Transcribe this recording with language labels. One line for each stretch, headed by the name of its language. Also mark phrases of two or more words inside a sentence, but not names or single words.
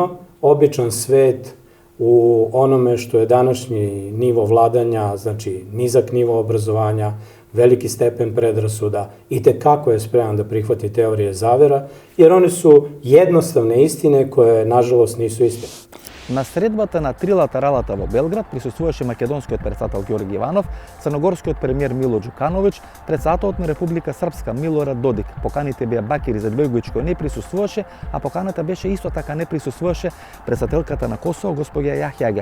Serbian: Naravno, običan svet u onome što je današnji nivo vladanja, znači nizak nivo obrazovanja, veliki stepen predrasuda, i tekako je spreman da prihvati teorije zavera, jer one su jednostavne istine koje, nažalost, nisu istine.
Macedonian: На средбата на трилатералата во Белград присуствуваше македонскиот председател Ѓорги Иванов, црногорскиот премиер Мило Ѓукановиќ, председателот на Република Српска Милорад Додик. Поканите беа Бакир Изетбеговиќ кој не присуствуваше, а поканата беше исто така не присуствуваше председателката на Косово госпоѓа Јахјага.